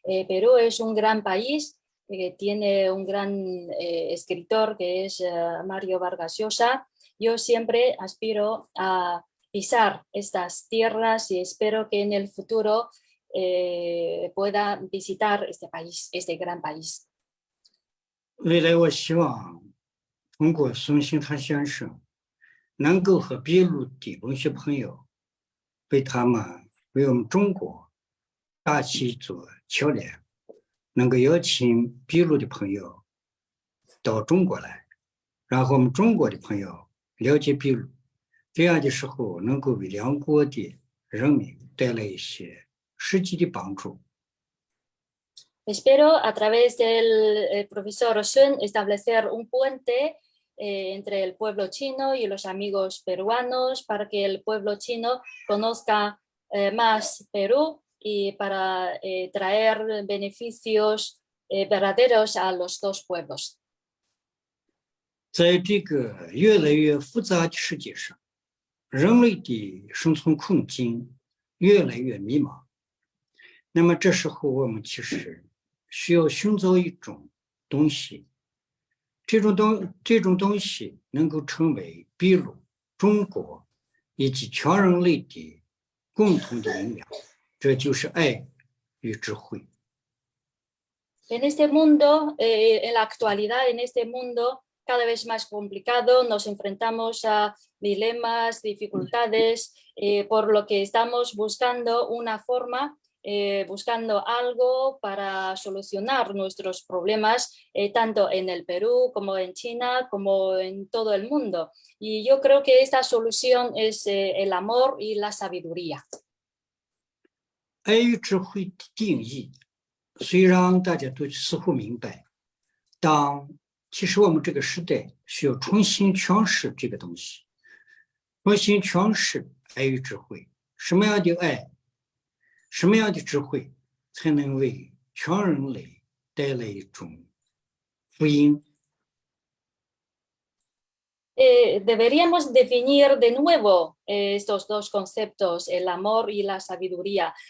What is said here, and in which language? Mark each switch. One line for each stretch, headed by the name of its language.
Spanish: Perú es un gran país, tiene un gran escritor que es Mario Vargas Llosa. Yo siempre aspiro a pisar estas tierras y espero que en el futuro pueda visitar este país, este gran país.
Chinese: 未来我希望通过孙兴堂先生 能够和秘鲁的文学朋友为我们中国搭起一座桥梁，能够邀请秘鲁的朋友到中国来，然后我们中国的朋友了解秘鲁，这样的时候能够为两国的人民带来一些实际的帮助。
Spanish: Espero a través del profesor Sun establecer un puente entre el pueblo chino y los amigos peruanos para que el pueblo chino conozca más Perú y para traer beneficios verdaderos a los dos pueblos.
Chinese: 在这个越来越复杂的世界上，人类的生存困境越来越迷茫。那么这时候我们其实需要寻找一种东西，这种东西能够成为秘鲁、中国以及全人类的共同的营养，这就是爱与智慧。
Spanish: En este mundo, en la actualidad, en este mundo cada vez más complicado, nos enfrentamos a dilemas, dificultades, por lo que estamos buscando una forma, buscando algo para solucionar nuestros problemas, tanto en el Perú como en China, como en todo el mundo. Y yo creo que esta solución es el amor y la sabiduría.
Chinese: 爱与智慧的定义，虽然大家都似乎明白，但其实我们这个时代需要重新诠释这个东西，重新诠释爱与智慧。什么样的爱，什么样的智慧，才能为全人类带来一种福音？
Spanish: deberíamos definir de nuevo estos dos conceptos, el amor y la sabiduría.